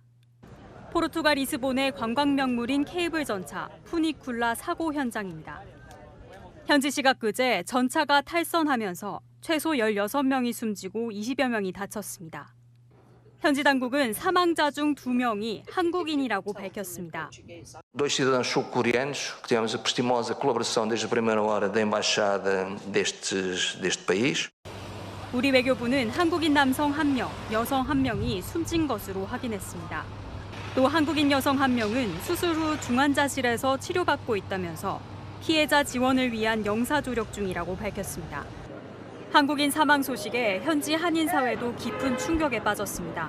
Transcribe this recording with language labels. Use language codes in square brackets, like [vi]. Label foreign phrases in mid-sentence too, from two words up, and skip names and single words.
[ko] 포르투갈 리스본의 관광 명물인 케이블 전차 푸니쿨라 사고 현장입니다. 현지 시각 그제 전차가 탈선하면서 최소 16명이 숨지고 20여 명이 다쳤습니다. 현지 당국은 사망자 중 2명이 한국인이라고 밝혔습니다. [pt] Dois cidadãos sul-coreanos que tivemos a prestimosa colaboração desde a primeira hora da embaixada deste país. [ko] 우리 외교부는 한국인 남성 1명, 여성 1명이 숨진 것으로 확인했습니다. 또 한국인 여성 1명은 수술 후 중환자실에서 치료받고 있다면서 피해자 지원을 위한 영사 조력 중이라고 밝혔습니다. 한국인 사망 소식에 현지 한인 사회도 깊은 충격에 빠졌습니다.